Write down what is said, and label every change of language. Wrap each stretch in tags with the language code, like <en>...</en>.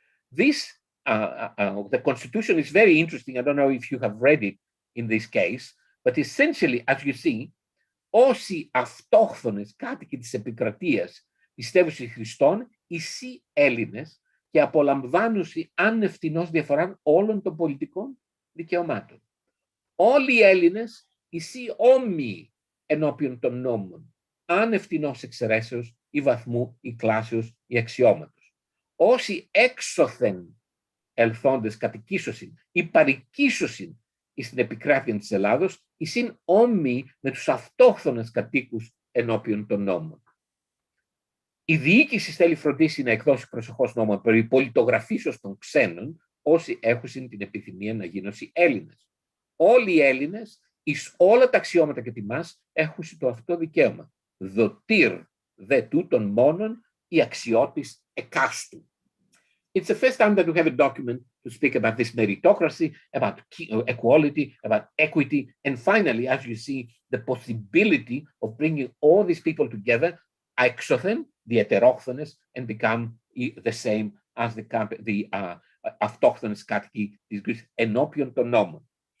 <en>This, the Constitution is very interesting. I don't know if you have read it in this case, but essentially, as you see,</en> <el>όσοι αυτόχθονες κάτοικοι της επικρατείας πιστεύουσι Χριστόν, οι Έλληνες και απολαμβάνουσι ανευθυνώς διαφορά όλων των πολιτικών δικαιωμάτων. Όλοι οι Έλληνες, οι όμοιοι ενώπιον των νόμων, ανευθυνώς εξαιρέσεως ή βαθμού ή κλάσεως ή αξιώματος. Όσοι έξωθεν ελθόντες κατοικήσωσιν ή παροικήσωσιν στην επικράτεια της Ελλάδος, εισήν όμοιοι με τους αυτόχθονες κατοίκους ενώπιον των νόμων. Η διοίκηση θέλει φροντίσει να εκδώσει προσεχώς νόμο περί πολιτογραφήσεως των ξένων, όσοι έχουν την επιθυμία να γίνουν Έλληνες. Όλοι οι Έλληνες, εις όλα τα αξιώματα και τιμάς, έχουν το αυτό δικαίωμα. Δοτήρ δε τούτων μόνον η αξιότης εκάστου.</el> <en>It's the first time that we have a document to speak about this meritocracy, about equality, about equity, and finally, as you see, the possibility of bringing all these people together,</en> <el>έξωθεν,</el> <en>the heterochthonous, and become the same as the</en> <el>αυτόχθονες κάτοικοι της</el> <en>Greece,</en> <el>ενώπιον των νόμων.</el>